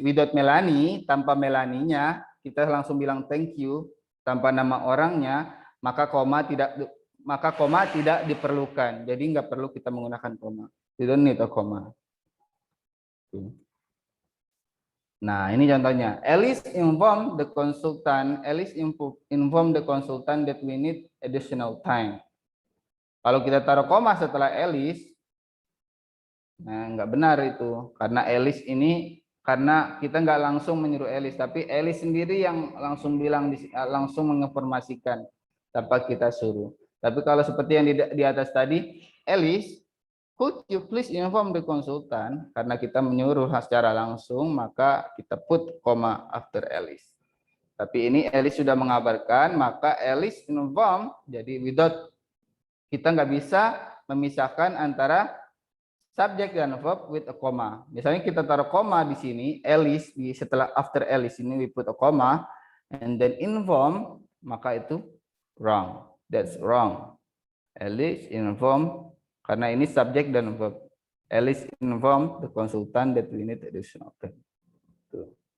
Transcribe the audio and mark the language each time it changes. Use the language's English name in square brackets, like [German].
[English] Without Melanie, [Indonesian] tanpa Melanie-nya, kita langsung bilang thank you tanpa nama orangnya, maka koma tidak diperlukan. Jadi nggak perlu kita menggunakan koma. [English] You don't need a comma. [Indonesian] Nah, ini contohnya. [English] Alice informed the consultant. Alice informed the consultant that we need additional time. [Indonesian] Kalau kita taruh koma setelah Alice, nah nggak benar itu. Karena Alice ini, karena kita nggak langsung menyuruh Alice, tapi Alice sendiri yang langsung bilang, langsung menginformasikan tanpa kita suruh. Tapi kalau seperti yang di atas tadi, Alice, [English] could you please inform the consultant? [Indonesian] Karena kita menyuruh secara langsung, maka kita put koma after Alice. Tapi ini Alice sudah mengabarkan, maka Alice inform, jadi without, kita nggak bisa memisahkan antara subjek dan verb [English] with a comma. [Indonesian] Misalnya kita taruh koma di sini, [English] Alice, setelah after Alice ini we put a comma, and then inform, maka itu wrong. That's wrong. [Indonesian] Alice inform, karena ini subjek dan verb. [English] Alice informed the consultant that we need additional time. Tuh.